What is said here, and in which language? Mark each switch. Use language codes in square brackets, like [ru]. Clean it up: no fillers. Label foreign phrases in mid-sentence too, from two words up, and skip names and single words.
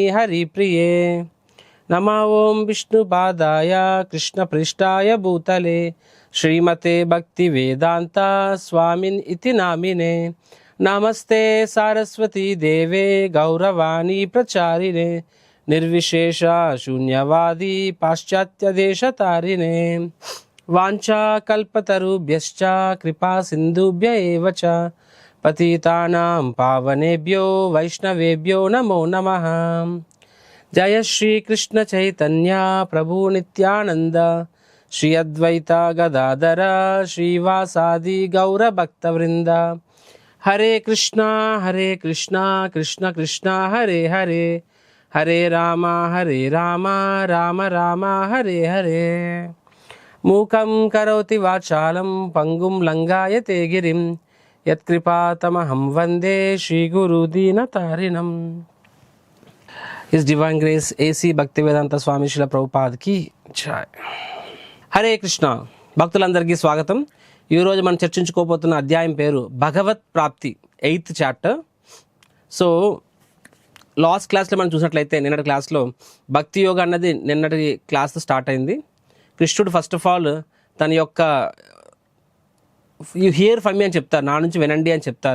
[sa] हरिप्रिये नमः ओं विष्णुपादाय कृष्णपृष्ठाय भूतले श्रीमते भक्तिवेदांता स्वामिन् इति नामिने नमस्ते सारस्वती देवे गौरवाणी प्रचारिणे निर्विशेष शून्यवादी पाश्चात्यदेशतारिणे वाञ्छा कल्पतरुभ्यश्च कृपा सिन्धुभ्य एव च पतितानां पावनेभ्यो वैष्णवेभ्यो नमो नमः। जय श्री कृष्ण चैतन्य प्रभु नित्यानंद श्री अद्वैत गदाधर श्रीवासादि गौर भक्तवृंद हरे कृष्णा कृष्ण कृष्ण हरे हरे हरे राम राम राम हरे हरे मूकं करोति वाचालं पंगुं लंघायते गिरिं यत्कृपातमहं वंदे श्रीगुरुदीनतारिणम्। [en] His Divine Grace [hi] AC Bhaktivedanta Swami Srila Prabhupada की जय। [te] హరే కృష్ణ భక్తులందరికీ స్వాగతం। ఈరోజు మనం చర్చించుకోబోతున్న అధ్యాయం పేరు భగవత్ ప్రాప్తి 8th చాప్టర్. సో [en] last class [te] మనం చూసినట్లయితే నిన్నటి క్లాస్లో భక్తి యోగ అన్నది నిన్నటి క్లాస్ స్టార్ట్ అయింది. కృష్ణుడు [en] first of all [te] తన యొక్క [en] you hear from me [te] అని చెప్తారు, నా నుంచి వినండి అని చెప్తారు.